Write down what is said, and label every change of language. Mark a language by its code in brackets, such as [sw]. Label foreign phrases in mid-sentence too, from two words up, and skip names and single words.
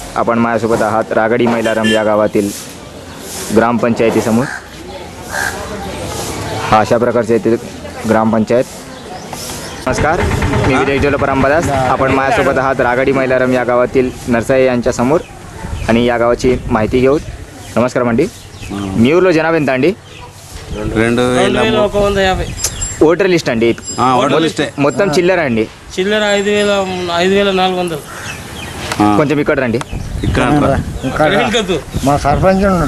[mr] आपण माझ्यासोबत आहात रागडी मैलारम या गावातील ग्रामपंचायतीसमोर. हा अशा प्रकारचे येथील ग्रामपंचायत. नमस्कार, मी विलेज डेव्हलपर अंबादास. आपण माझ्यासोबत आहात रागडी मैलारम या गावातील नरसाई यांच्या समोर आणि या गावाची माहिती घेऊ. [te] నమస్కారం అండి. మీ ఊర్లో జనాభా ఎంత అండి? 2150 [en] voter list [te] అండి. మొత్తం చిల్లర అండి. చిల్లర 5400. కొంచెం ఇక్కడ రండి. మా సర్పంచ్